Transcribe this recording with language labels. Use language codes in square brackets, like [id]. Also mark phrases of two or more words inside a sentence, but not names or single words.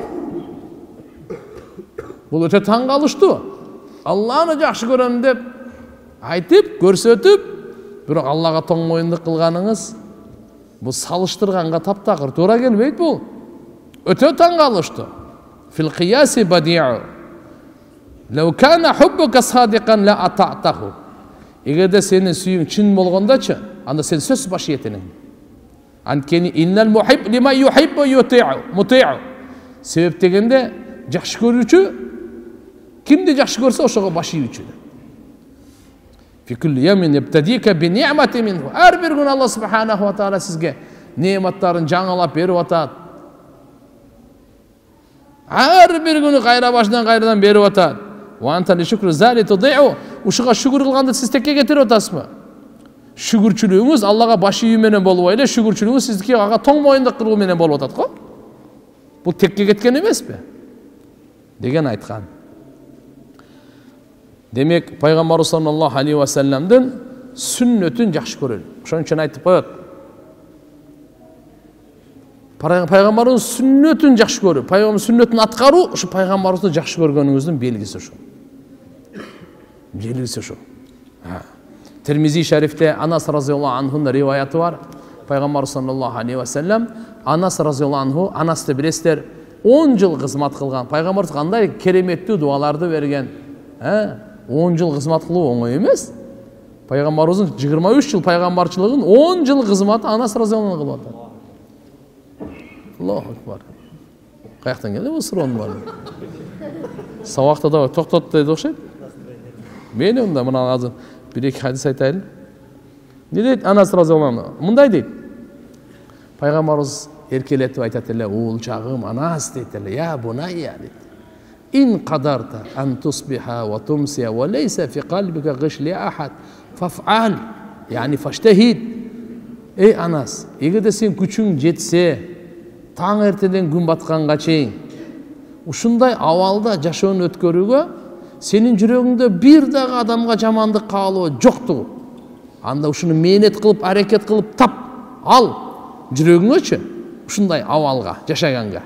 [ky] Бул өтө таң калыштуу. Алланы жакшы көрөм деп айтып, көрсөтүп, бирок Аллага томоюнду кылганыңыз бул салыштырганга таптакыр туура келбейт бул. Өтө таң калыштуу. [ar] في القياس بديع. لو كان حبك صادقا لأطعته. [ky] Эгерде сенин сүйүң чын болгондочу, анда сен сөз баш ийетиң. [ar] Анткени إن المحب لمن يحب مطيع. [ky] Себеп дегенде жакшы көрүүчү кимди жакшы көрсө ошого баш ийүүчү. [ar] في كل يوم يبتديك بنعمة منه. [ky] Ар бир күн Алла [ar] سبحانه وتعالى [ky] сизге нематтарын жаңылап берип атат. Ар бир күнү кайра башынан кайрадан берип атат. [ar] وأنت لشكر ذاك مضيع. [ky] Ушуга шүгүр кылганды сиз текке кетирип атасызбы? Шүгүрчүлүгүңүз Аллага баш ийүү менен болбой эле, шүгүрчүлүгүңүз сиздики ага тоң моюндук кылуу менен болуп атат го. Бул текке кеткен эмеспи? Деген айткан. Демек, Пайгамбарыбыз [ar] صلى الله عليه وسلم [ky] сүннөтүн жакшы көрөлү. Ошон үчүн айтып коет. Пайгамбарыбыз сүннөтүн жакшы көрүү, пайгамбар сүннөтүн аткаруу, ушу пайгамбарыбызды жакшы көргөнүңүздүн белгиси ушу. Белгиси ушу. Термизи шарифте Анас [ar] رضي الله عنه [ky] риваяты бар. Пайгамбар [ar] صلى الله عليه وسلم [ky] Анас [ar] رضي الله عنه, [ky] Анасты билесиздер, 10 жыл кызмат кылган. Пайгамбар кандай кереметтүү дуаларды берген. 10 жыл кызмат кылуу оңой эмес. Пайгамбарыбыздын 23 жыл пайгамбарчылыгын 10 жыл кызматы Анас [ar] رضي الله عنه [ky] кылып атат. [ar] الله أكبر. [ky] Каяктан келди бул суроонун баары? Сабакта да токтот деди окшойт. Мен онда мына азыр бир-эки хадис айтайын. Не дейт Анас [ar] رضي الله عنه? [ky] Мындай дейт. Пайгамбарыбыз эркелетип айтат эле, "Уулчагым Анас" дейт эле, [ar] "يا بني" дейт. "إن قدرت أن تصبح وتمسي وليس في قلبك غش لأحد فافعل." يعني فاجتهد. [ky] Ey Анас, эгерде сен күчүң жетсе, таң эртеден күн батканга чейин ушундай абалда жашоону өткөрүүгө сенин жүрөгүңдө бир дагы адамга жамандык каалоо жоктугу. Анда ушуну мээнет кылып, аракет кылып тап ал жүрөгүңөчү ушундай абалга жашаганга.